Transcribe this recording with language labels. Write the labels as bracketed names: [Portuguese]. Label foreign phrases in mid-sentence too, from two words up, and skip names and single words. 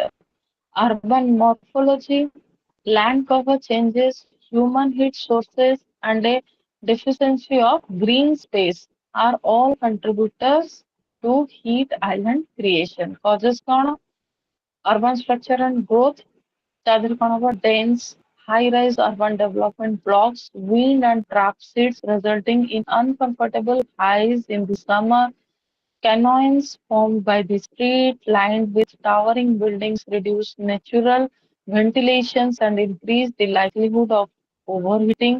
[English] Urban morphology, land cover changes, human heat sources, and a deficiency of green space are all contributors to heat island creation. [Hindi] Causes कौन? [English] Urban structure and growth. [Odia] ତାଦେହରେ କଣ ହବ? [English] Dense, high-rise urban development blocks, wind and trap seats resulting in uncomfortable highs in the summer. Canyons formed by the street, lined with towering buildings, reduce natural ventilations and increase the likelihood of overheating.